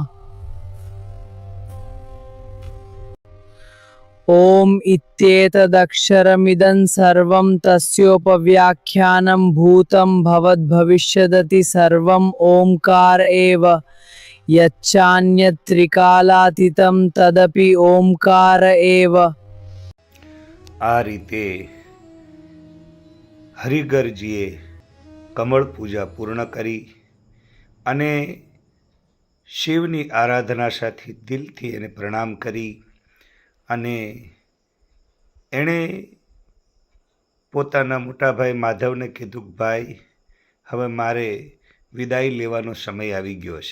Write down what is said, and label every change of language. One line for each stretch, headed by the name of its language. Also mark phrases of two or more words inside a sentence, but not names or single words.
Sanskrit: ओम इत्येतदक्षरमिदं सर्वं तस्योपव्याख्यानं भूतं भवद्भविष्यदति सर्वं ओंकार एव यच्चान्यत् त्रिकालातीतं तदपि ओंकार एव।
Gujarati: આ રીતે હરિગરજીએ કમળ પૂજા પૂર્ણ કરી અને શિવની આરાધના સાથે દિલથી એને પ્રણામ કરી અને એણે પોતાના મોટા ભાઈ માધવને કીધું કે ભાઈ, હવે મારે વિદાય લેવાનો સમય આવી ગયો છે.